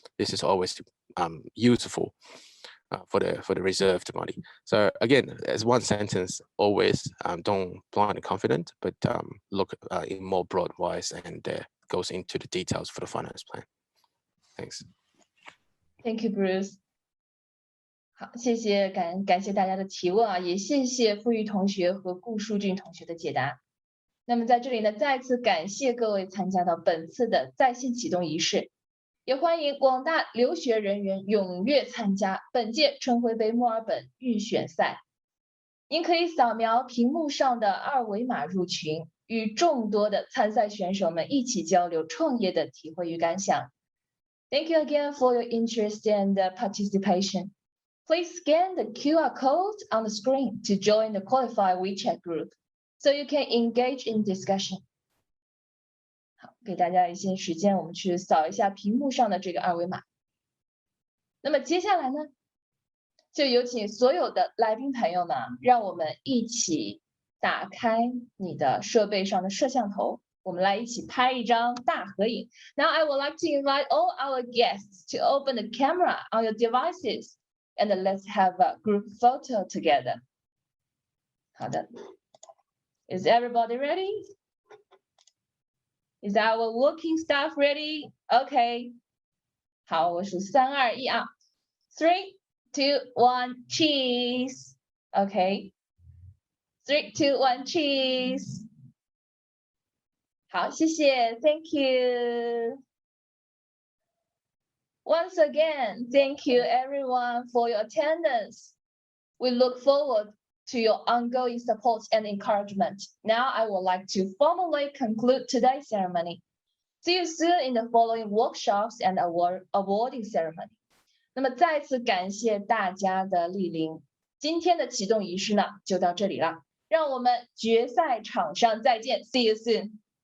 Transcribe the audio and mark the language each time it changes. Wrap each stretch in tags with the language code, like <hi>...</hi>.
<en>This is always useful for the reserved money. So again, as one sentence, always don't blind confident, but look in more broad wise and goes into the details for the finance plan. Thanks. Thank you, Bruce.</en> <zh>好，谢谢，感谢大家的提问啊，也谢谢付玉同学和顾书俊同学的解答。那么在这里呢，再次感谢各位参加到本次的在线启动仪式，也欢迎广大留学人员踊跃参加本届春晖杯墨尔本预选赛。您可以扫描屏幕上的二维码入群，与众多的参赛选手们一起交流创业的体会与感想。</zh> <en>Thank you again for your interest and participation. Please scan the QR code on the screen to join the qualifier WeChat group, so you can engage in discussion.</en> <zh>好，给大家一些时间，我们去扫一下屏幕上的这个二维码。那么接下来呢，就有请所有的来宾朋友们，让我们一起打开你的设备上的摄像头，我们来一起拍一张大合影。</zh> <en>Now I would like to invite all our guests to open the camera on your devices. And let's have a group photo together. 好的 Is everybody ready? Is our working staff ready? Okay.</en> <zh>好，我数3、2、1啊。</zh> <en>3, 2, 1, cheese. Okay. 3, 2, 1, cheese.</en> <zh>好，谢谢</zh> <en>Thank you. Once again, thank you everyone for your attendance. We look forward to your ongoing support and encouragement. Now I would like to formally conclude today's ceremony. See you soon in the following workshops and awarding ceremony.</en> <zh>那么再次感谢大家的莅临，今天的启动仪式呢就到这里了，让我们决赛场上再见。</zh> <en>See you soon.</en>